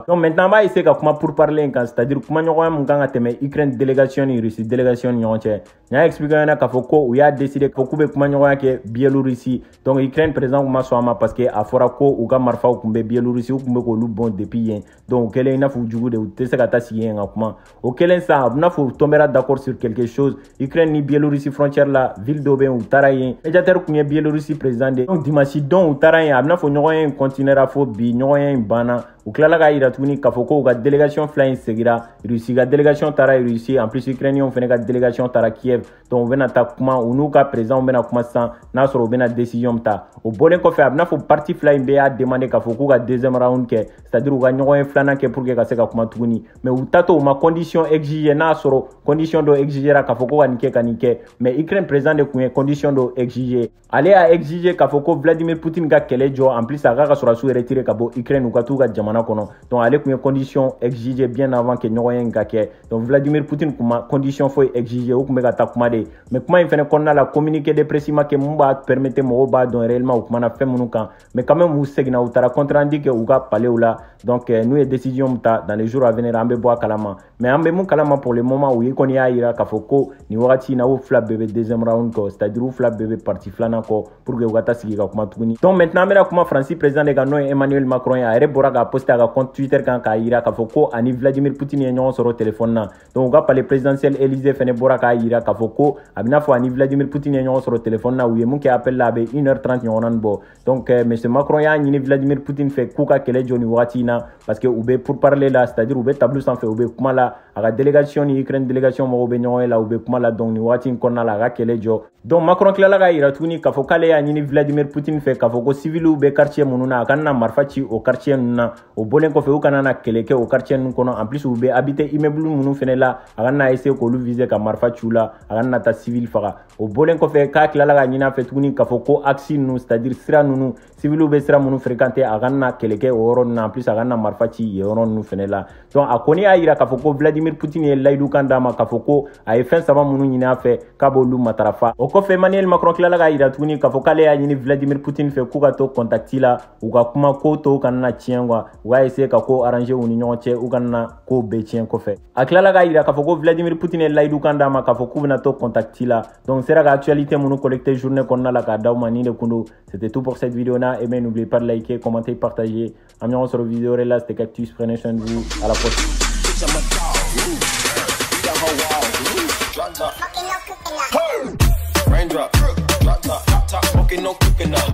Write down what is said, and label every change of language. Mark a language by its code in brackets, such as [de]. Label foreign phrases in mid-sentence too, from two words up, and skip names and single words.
[fr] Donc maintenant [bm] an b'a essayer ka kuma [fr] pour parler [bm] in kan c'est-à-dire kumaɲɔgɔnya mun kan ka tɛmɛ Ukraine délégation ni Russie délégation ni ɲɔgɔn cɛ n y'a expliqué ɲɛna k'a fɔ ko u y'a décider k'u bɛ kumaɲɔgɔnya kɛ Biélorussie donc Ukraine président kun ma sɔn a ma [fr] parce que [bm] a fɔra ko u ka marifaw kun bɛ Biélorussie u kun bɛ k'olu bɔn depuis yen donc o kɛlen i n'a fɔ u jugu de u tɛ se ka taa sigi yen ka kuma o kɛlen sa a bɛna fɔ u [fr] tombera d'accord sur quelque chose [bm] Ukraine ni Biélorussie frontière la ville dɔ bɛ yen u taara yen médiateur kun ye Biélorussie président de donc dimanche don u taara yen a bɛna fɔ ɲɔgɔnya in continuera fo bi ɲɔgɔnya in banna u tilala k'a yira tuguni k'a fɔ ko u ka délégation fila in segira Russie ka délégation taara Russie [fr] en plus Ukrainiens [bm] fɛnɛ ka délégation taara Kiev donc u bɛna taa kuma u n'u ka président bɛna kuma sisan n'a sɔrɔ u bɛna décision min ta o bɔlen kɔfɛ a bɛna fɔ parti fila in bɛɛ y'a demander k'a fɔ k'u ka deuxième round kɛ c'est-à-dire u ka ɲɔgɔn ye filanan kɛ pour que ka se ka kuma tuguni mais u taatɔ u ma [fr] condition exiger [bm] n'a sɔrɔ condition dɔ exigera k'a fɔ ko ka nin kɛ ka nin kɛ mais Ukraine président de kun ye condition dɔ exiger ale y'a exiger k'a fɔ ko Vladimir Poutine ka kɛlɛ jɔ [fr] en plus [bm] a k'a ka sɔrɔdasiw retirer ka bɔ Ukraine u ka t'u ka jamana kɔnɔ donc ale kun ye [fr] condition exiger bien avant que [bm] ɲɔgɔnya in ka kɛ donc Vladimir Poutine kun ma condition foyi exiger u kun bɛ ka taa kuma de mais kuma in fɛnɛ kɔnɔna la [fr] communiqué de presse [bm] ma kɛ mun b'a permettre mɔgɔw b'a dɔn réellement u kumana fɛn minnu kan [fr] mais quand même [bm] u seginna u taara [fr] compte rendu [bm] kɛ u ka palais la donc n'u ye décision min ta [fr] dans les jours à venir [bm] an bɛ bɔ a kalama mais an bɛ mun kalama [fr] pour le moment [bm] u ye kɔni y'a yira k'a fɔ ko nin wagati in na u fila bɛɛ bɛ [fr] deuxième round [bm] kɔ c'est-à-dire u fila bɛɛ bɛ parti filanan kɔ [fr] pour que [bm] u ka taa sigi ka kuma tuguni [fr] donc maintenant [bm] an bɛna kuma Faransi président de kan n'o ye Emmanuel Macron ye a yɛrɛ bɔra k'a poster a ka compte Twitter kan k'a yira k'a fɔ ko ani Vladimir Poutine ye ɲɔgɔn sɔrɔ téléphone na donc u ka [fr] palais présidentiel Élysée [bm] fɛnɛ bɔra k'a yira k'a fɔ ko a bɛna fɔ ani Vladimir Poutine ye ɲɔgɔn sɔrɔ téléphone na u ye mun kɛ appel la a bɛ 1h30 ɲɔgɔnna nin bɔ [fr] donc monsieur [bm] Macron y'a ɲini Vladimir Poutine fɛ k'u ka kɛlɛ jɔ nin wagati in na [fr] parce que [bm] u bɛ [fr] pour parler [bm] la c'est-à-dire u bɛ tableau sanfɛ u bɛ kuma la a ka délégation ni Ukraine délégation mɔgɔw bɛ ɲɔgɔn ye la u bɛ kuma la donc nin wagati in kɔnɔna la a ka kɛlɛ jɔ donc Macron tilala k'a yira tuguni k'a fɔ k'ale y'a ɲini Vladimir Poutine fɛ k'a fɔ ko civiliw bɛ quartier minnu na a kana na marifa ci o quartier ninnu na o bɔlen kɔfɛ u kana na kɛlɛ kɛ o quartier ninnu kɔnɔ [fr] en plus [bm] u bɛ [fr] habiter immeuble [bm] minnu fɛnɛ la a kana na essayer k'olu viser ka marifa ci u la a kana na taa civil faga o bɔlen kɔfɛ k'a tilala k'a ɲini a fɛ tuguni k'a fɔ ko axe ninnu c'est-à-dire sira ninnu civiliw bɛ sira minnu fréquenter a kana na kɛlɛ kɛ o yɔrɔ ninnu na [fr] en plus [bm] a kana na marifa ci yen yɔrɔ ninnu fɛnɛ la donc a kɔni y'a yira k'a fɔ ko Vladimir Poutine ye layidu kan d'a ma k'a fɔ ko a ye fɛn saba minnu ɲini a fɛ k'a b'olu matarafa o kɔfɛ Emmanuel Macron tilala k'a yira tuguni k'a fɔ k'ale y'a ɲini Vladimir Poutine fɛ k'u ka to contacti la u ka kuma ko to u kana na tiɲɛ quoi u ka essayer ka ko arranger u ni ɲɔgɔn cɛ u kana na ko bɛɛ tiɲɛ kɔfɛ a tilala k'a yira k'a fɔ ko Vladimir Poutine ye layidu kan d'a ma k'a fɔ k'u bɛna to contacti la donc sera ka actualité minnu collecté journée kɔnɔna la k'a d'aw ma ni de kun don [fr] c'était tout pour cette vidéo là et bien n'oubliez pas de liker commenter partager [bm] an ɲɔgɔn sɔrɔ vidéo wɛrɛ la [fr] c'était Cactus prenez soin de vous à la prochaine. [en] bitch, I'm a dog. Beat the whole wall. Drop top. Raindrop. Drop top. Smoking, no cooking up.